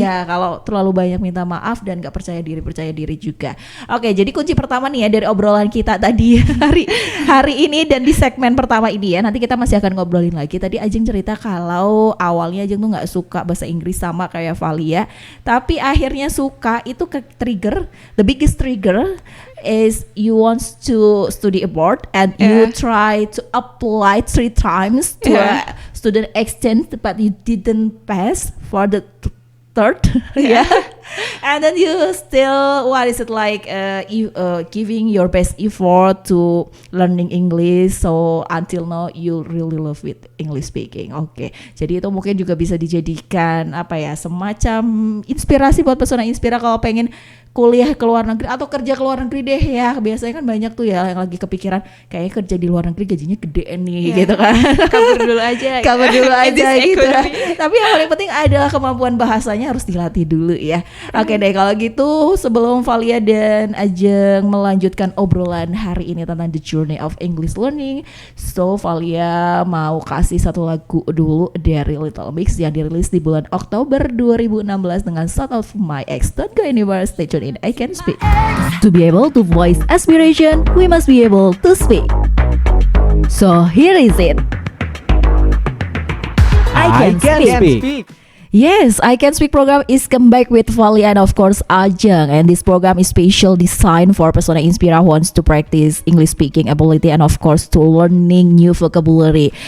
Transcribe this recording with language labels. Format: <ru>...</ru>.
<id>Iya, kalau terlalu banyak minta maaf dan nggak percaya diri juga. Oke, jadi kunci pertama nih ya dari obrolan kita tadi hari ini dan di segmen pertama ini ya. Nanti kita masih akan ngobrolin lagi. Tadi Ajeng cerita kalau awalnya Ajeng tuh nggak suka bahasa Inggris sama kayak Valia, tapi akhirnya suka. Itu ke</id> <en>trigger, the biggest trigger is you want to study abroad and you try to apply 3 times to a student exchange, but you didn't pass for the third. Yeah. And then you still, what is it like, giving your best effort to learning English. So until now you really love with English speaking.</en> <id>Oke, jadi itu mungkin juga bisa dijadikan apa ya, semacam inspirasi buat Pesona Inspira kalau pengen kuliah ke luar negeri atau kerja ke luar negeri deh ya. Biasanya kan banyak tuh ya yang lagi kepikiran kayaknya kerja di luar negeri gajinya gedean nih gitu kan. Kabur dulu aja. Kabur dulu</id> <en>In this</en> <id>gitu.</id> <en>economy.</en> <id>Tapi yang paling penting adalah kemampuan bahasanya harus dilatih dulu ya. Oke deh, kalau gitu sebelum Valia dan Ajeng melanjutkan obrolan hari ini tentang</id> <en>the journey of English learning,</en> <id>so Valia mau kasih satu lagu dulu dari Little Mix yang dirilis di bulan Oktober 2016 dengan Shout Out For My Ex.</id> <en>Don't go anywhere, stay tuned in I Can Speak. To be able to voice aspiration, we must be able to speak. So here is it. I can speak. Yes, I Can Speak program is come back with Valia and of course Ajeng, and this program is special designed for Pesona Inspira who wants to practice English speaking ability and of course to learning new vocabulary.</en>